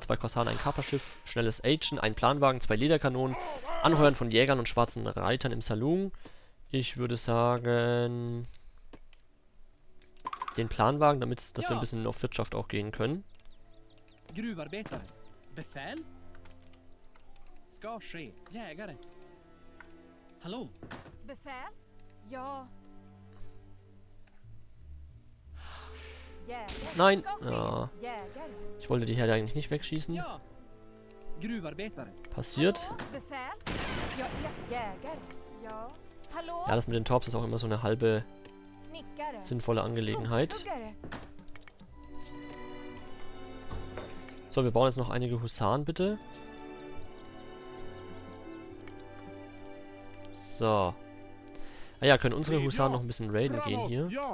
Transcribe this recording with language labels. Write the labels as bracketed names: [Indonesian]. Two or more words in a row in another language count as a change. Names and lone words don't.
[German] 2 Korsaren, ein Kaperschiff, schnelles Agen, ein Planwagen, 2 Lederkanonen, Anheuern von Jägern und schwarzen Reitern im Saloon. Ich würde sagen... den Planwagen, damit dass wir ein bisschen auf Wirtschaft auch gehen können. [Swedish] Gruvarbeiter. Befehl? Ska ske. Jägare. Hallo. Befehl? Ja. [German] Nein! Ja. Ich wollte die Herde eigentlich nicht wegschießen. [Swedish] Ja. Gruvarbeiter. [German] Passiert. [Swedish] Jag är jägare. Ja. Hallå? [German] Ja, das mit den Torps ist auch immer so eine halbe [Swedish] Snickare. [German] sinnvolle Angelegenheit. [Swedish] Skogshuggare. [German] So, wir bauen jetzt noch einige Husaren, bitte. So. Ah ja, können unsere Husaren noch ein bisschen raiden gehen hier.